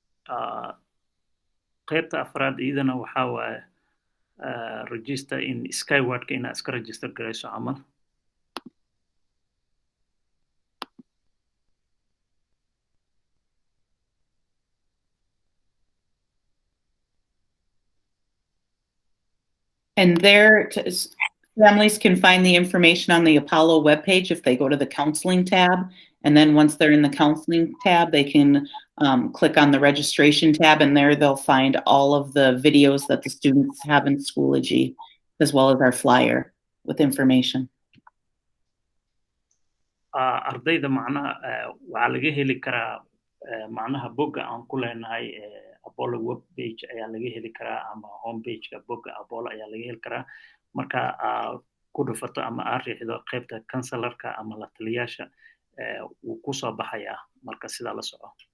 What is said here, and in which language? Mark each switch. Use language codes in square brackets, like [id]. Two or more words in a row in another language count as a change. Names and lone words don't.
[so] qaybta afraad iyadana waxaa waaye [en] register in skywardka [so] inaad iska register garayso camal [en] And there, families can find the information on the Apollo webpage if they go to the counseling tab. And then once they're in the counseling tab, they can click on the registration tab, and there they'll find all of the videos that the students have in Schoology, as well as our flyer with information. [so] ardayda macnaha waxaa laga heli karaa macnaha bogga aan ku leenahay Apollo [en] web page [so] ayaa laga heli karaa ama [en] home page-ka [so] bogga Apollo ayaa laga heli karaa marka ku dhufato ama aad riixdo qaybta counselorka ama la taliyaasha wuu ku soo baxayaa marka sidaa la soco